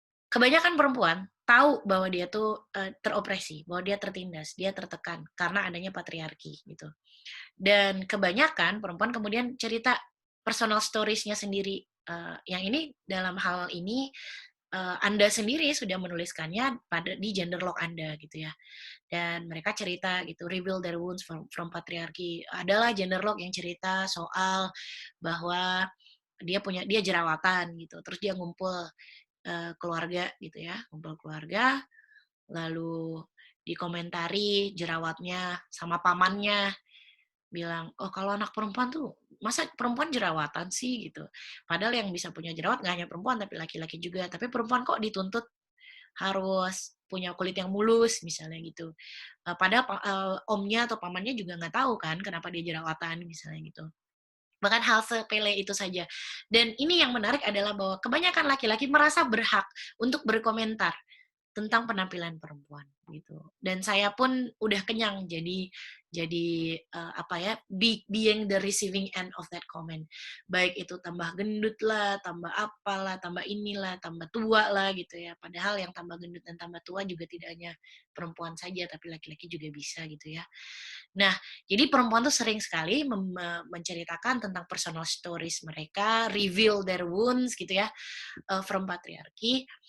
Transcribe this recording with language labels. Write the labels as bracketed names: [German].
[Indonesian] Kebanyakan perempuan tahu bahwa dia tuh teropresi, bahwa dia tertindas, dia tertekan karena adanya patriarki gitu. Dan kebanyakan perempuan kemudian cerita personal stories-nya sendiri. Yang ini dalam hal ini Anda sendiri sudah menuliskannya di gender log Anda gitu ya. Dan mereka cerita gitu, [English] reveal their wounds from patriarchy. [Indonesian] Adalah gender log yang cerita soal bahwa dia jerawatan gitu, terus dia ngumpul keluarga gitu ya, ngumpul keluarga, lalu dikomentari jerawatnya sama pamannya, bilang, oh kalau anak perempuan tuh masa perempuan jerawatan sih gitu. Padahal yang bisa punya jerawat nggak hanya perempuan tapi laki-laki juga. Tapi perempuan kok dituntut harus punya kulit yang mulus misalnya gitu. Padahal omnya atau pamannya juga nggak tahu kan kenapa dia jerawatan misalnya gitu. Bahkan hal sepele itu saja. Dan ini yang menarik adalah bahwa kebanyakan laki-laki merasa berhak untuk berkomentar tentang penampilan perempuan gitu. Dan saya pun udah kenyang jadi apa ya, [English] being the receiving end of that comment. [Indonesian] Baik itu tambah gendut lah, tambah apalah, tambah inilah, tambah tua lah gitu ya. Padahal yang tambah gendut dan tambah tua juga tidak hanya perempuan saja tapi laki-laki juga bisa gitu ya. Nah, jadi perempuan tuh sering sekali menceritakan tentang personal stories mereka, [English] reveal their wounds [Indonesian] gitu ya, [English] from patriarchy.